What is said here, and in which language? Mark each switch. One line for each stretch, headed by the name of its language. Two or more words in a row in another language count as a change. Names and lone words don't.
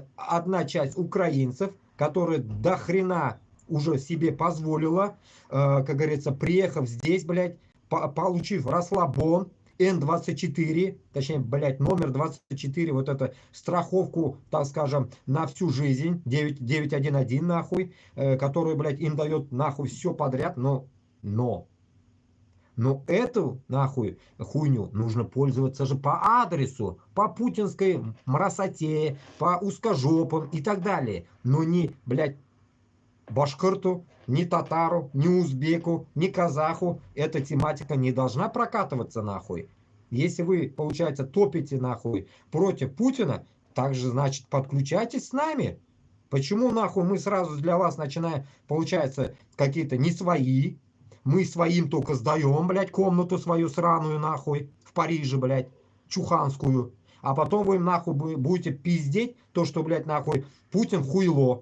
Russian: одна часть украинцев, которые до хрена уже себе позволила, как говорится, приехав здесь, блядь, получив расслабон, Н24, точнее, блядь, номер 24, вот это страховку, так скажем, на всю жизнь, 911 нахуй, которую, блядь, им дает нахуй все подряд, но эту нахуй хуйню нужно пользоваться же по адресу, по путинской мрасоте, по узкожопам и так далее, но не, блядь, башкирту, ни татару, ни узбеку, ни казаху эта тематика не должна прокатываться нахуй. Если вы, получается, топите нахуй против Путина, также, значит, подключайтесь с нами. Почему нахуй мы сразу для вас начинаем, получается, какие-то не свои, мы своим только сдаем, блядь, комнату свою сраную нахуй в Париже, блядь, чуханскую, а потом вы нахуй будете пиздеть то, что, блядь, нахуй Путин хуйло.